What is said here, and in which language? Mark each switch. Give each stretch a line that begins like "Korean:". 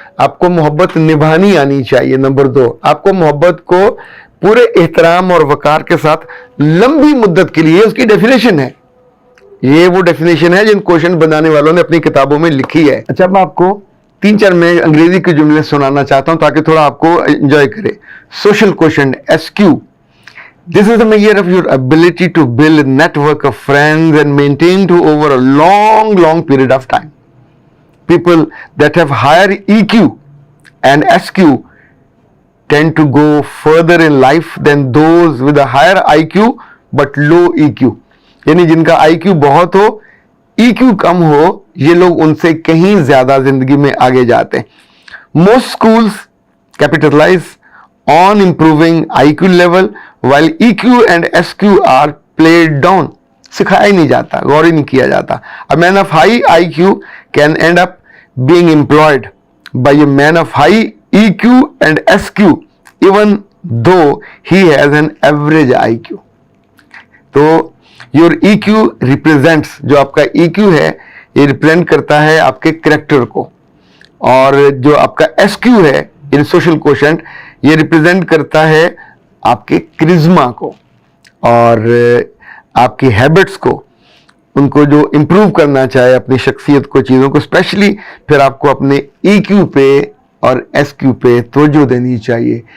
Hindi: आपको मोहब्बत निभानी आनी चाहिए, नंबर 2। आपको मोहब्बत को पूरे एहतराम और वकार के साथ लंबी मुद्दत के लिए, उसकी डेफिनेशन है, ये वो डेफिनेशन है जिन क्वेश्चन बनाने वालों ने अपनी किताबों में लिखी है। अच्छा, अब आपको 3-4 मैं अंग्रेजी के जुमले सुनाना चाहता हूं ताकि थोड़ा आपको एंजॉय करे।
English: Social question SQ: This is the measure of your ability to build a network of friends and maintain to over a long period of time. People that have higher EQ and SQ tend to go further in life than those with a higher IQ but low EQ.
Hindi: यानी जिनका IQ बहुत हो, EQ कम हो, ये लोग उनसे कहीं ज्यादा जिंदगी में आगे जाते हैं।
English: Most schools capitalize on improving IQ level while EQ and SQ are played down.
Hindi: सिखाया ही नहीं जाता, गौर ही नहीं किया जाता।
English: A man of high IQ can end up being employed by a man of high EQ and SQ even though he has an average IQ. तो your EQ represents,
Hindi: जो आपका EQ है ये रिप्रेजेंट करता है आपके करेक्टर को, और जो आपका SQ है इन सोशल कोशेंट ये रिप्रेजेंट करता है आपके क्रिज्मा को और आपकी हैबिट्स को, उनको जो इम्प्रूव करना चाहे अपनी शख्सियत को, चीज़ों को, स्पेशली फिर आपको अपने EQ पे और SQ पे तवज्जो देनी चाहिए।